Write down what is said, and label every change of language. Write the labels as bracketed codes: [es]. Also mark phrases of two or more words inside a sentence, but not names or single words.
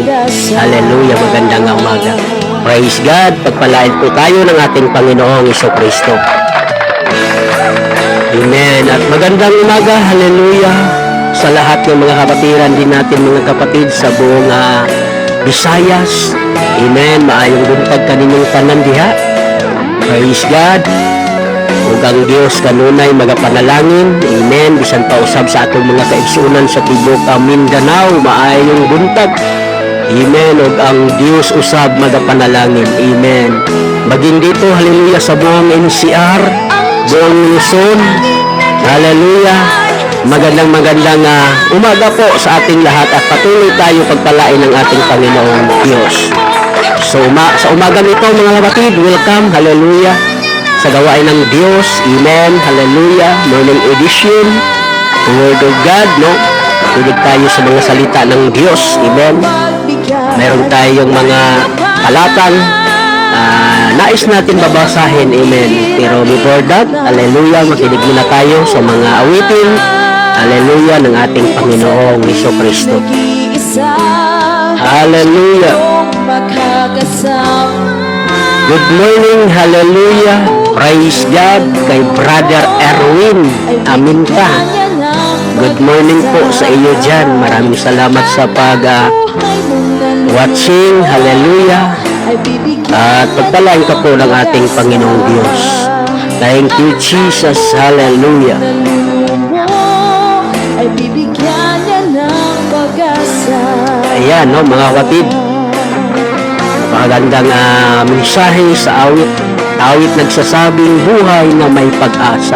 [tl] Hallelujah. Magandang umaga. [en] Praise God. [tl] Pagpalain po tayo ng ating Panginoong Jesucristo. Amen. At magandang umaga. Hallelujah. Sa lahat ng mga kapatiran din natin mga kapatid sa buong Visayas. Amen. [ceb] Maayong buntag kaninyong tanan diha. [en] Praise God. [ceb] Ug ang Dios kanunay magapanalangin. Amen. Bisan pa usab sa atong mga kaigsunan sa tibok Mindanao, maayong buntag. Amen. Ug ang Dios usab magapanalangin. Amen. [tl] Maging dito, hallelujah, sa buong NCR, buong Luzon. Hallelujah. Magandang umaga po sa ating lahat, at patuloy tayo pagpalain ng ating Panginoong Diyos. So sa umaga nito mga kapatid, welcome. Hallelujah. Sa gawain ng Diyos. Amen. Hallelujah. [en] Morning edition. The Word of God, no? [tl] Tulig tayo sa mga salita ng Diyos. Amen. Mayroon tayong mga talatang nais natin babasahin. Amen. Pero [en] before that, [tl] hallelujah, makinig muna tayo sa mga awitin. Hallelujah, ng ating Panginoong Jesucristo. Hallelujah. [en] Good morning, hallelujah. Praise God kay Brother Erwin Aminta. Good morning [tl] po sa iyo dyan. Maraming salamat sa watching. Hallelujah. At pagpalain ka po ng ating Panginoong Diyos. [en] Thank you, Jesus. Hallelujah. [tl] Ayan, no, mga kapatid. Napakagandang mensahe sa awit nagsasabing buhay na may pag-asa.